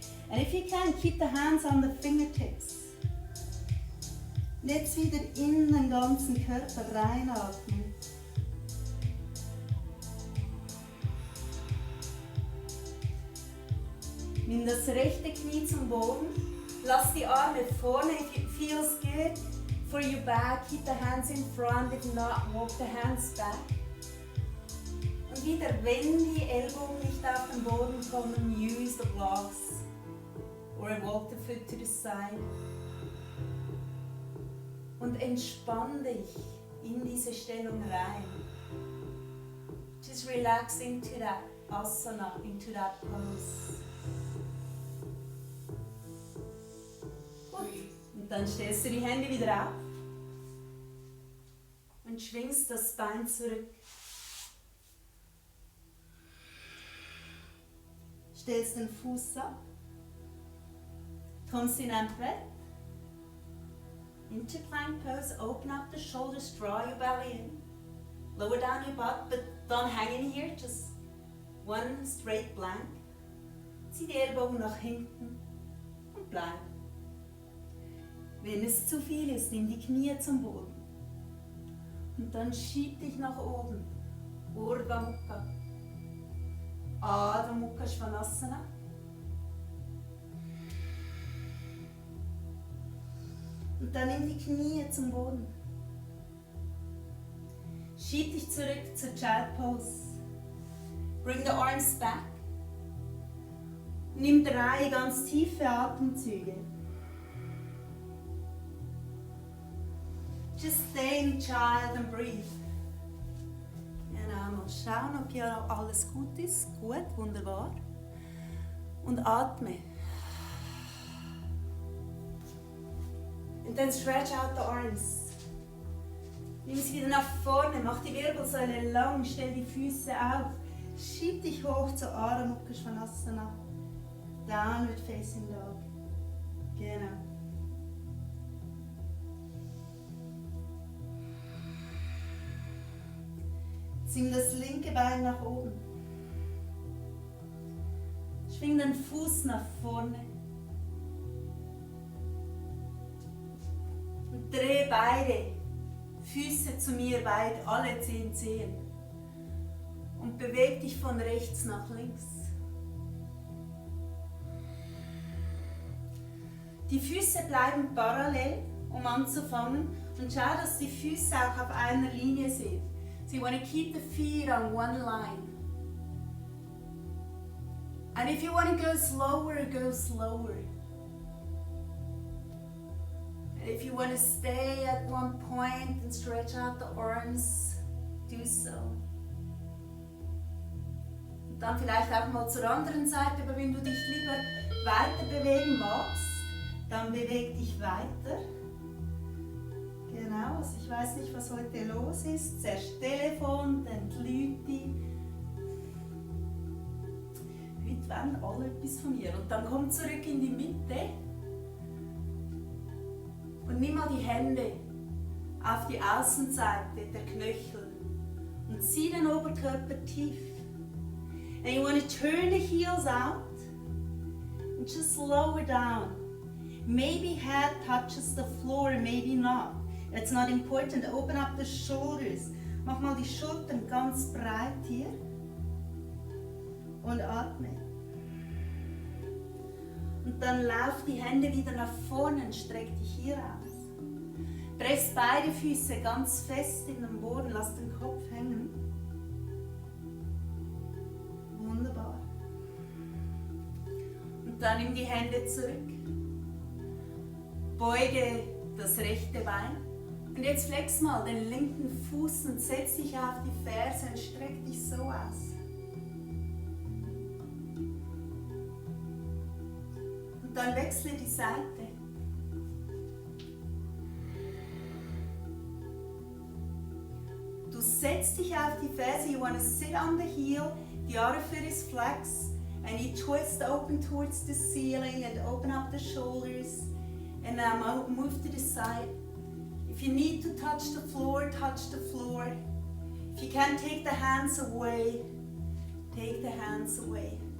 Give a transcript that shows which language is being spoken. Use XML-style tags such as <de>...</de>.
<en>And if you can, keep the hands on the fingertips.</en> <de>Und jetzt wieder in den ganzen Körper reinatmen. Nimm das rechte Knie zum Boden. Lass die Arme vorne.</de> <en>If it feels good for your back, keep the hands in front. If not, walk the hands back.</en> <de>Und wieder, wenn die Ellbogen nicht auf den Boden kommen,</de> <en>use the blocks. Or walk the foot to the side.</en> <de>Und entspann dich in diese Stellung rein.</de> <en>Just relax into that asana, into that pose.</en> <de>Gut. Und dann stellst du die Hände wieder auf und schwingst das Bein zurück. Stellst den Fuß ab. Kommst in ein Brett.</de> <en>into plank pose, open up the shoulders, draw your belly in. Lower down your butt, but don't hang in here, just one straight plank.</en> <de>Zieh die Ellbogen nach hinten und bleib. Wenn es zu viel ist, nimm die Knie zum Boden. Und dann schieb dich nach oben. Urdhva Mukha. Adho Mukha Svanasana. Und dann nimm die Knie zum Boden. Schieb dich zurück zur Child Pose.</de> <en>Bring the arms back.</en> <de>Nimm 3 ganz tiefe Atemzüge.</de> <en>Just stay in Child and breathe.</en> <de>Genau, mal schauen, ob hier alles gut ist. Gut, wunderbar. Und atme. Und dann</de> <en>stretch out the arms.</en> <de>Nimm sie wieder nach vorne, mach die Wirbelsäule lang, stell die Füße auf. Schieb dich hoch zur Adho Mukha Svanasana. Downward Facing Dog. Genau. Zwing das linke Bein nach oben. Schwing den Fuß nach vorne. Und dreh beide Füße zu mir weit, alle 10 Zehen. Und beweg dich von rechts nach links. Die Füße bleiben parallel, um anzufangen. Und schau, dass die Füße auch auf einer Linie sind.</de> <en>So you want to keep the feet on one line. And if you want to go slower, go slower. And if you want to stay at one point and stretch out the arms, do so.</en> <de>Und dann vielleicht auch mal zur anderen Seite, aber wenn du dich lieber weiter bewegen magst, dann beweg dich weiter. Genau, also ich weiß nicht, was heute los ist. Zuerst Telefon, dann die Leute. Heute wollen alle etwas von mir. Und dann komm zurück in die Mitte. Und nimm mal die Hände auf die Außenseite der Knöchel. Und zieh den Oberkörper tief.</de> <en>And you want to turn the heels out. And just lower down. Maybe head touches the floor, maybe not. It's not important. Open up the shoulders.</en> <de>Mach mal die Schultern ganz breit hier. Und atme. Und dann lauf die Hände wieder nach vorne und streck dich hier aus. Press beide Füße ganz fest in den Boden. Lass den Kopf hängen. Wunderbar. Und dann nimm die Hände zurück. Beuge das rechte Bein. Und jetzt flex mal den linken Fuß und setz dich auf die Ferse und streck dich so aus. Und dann wechsle die Seite. Du setzt dich auf die Ferse.</de> <en>You want to sit on the heel. The other foot is flexed. And you twist open towards the ceiling and open up the shoulders. And now move to the side. If you need to touch the floor, touch the floor. If you can take the hands away, take the hands away.</en>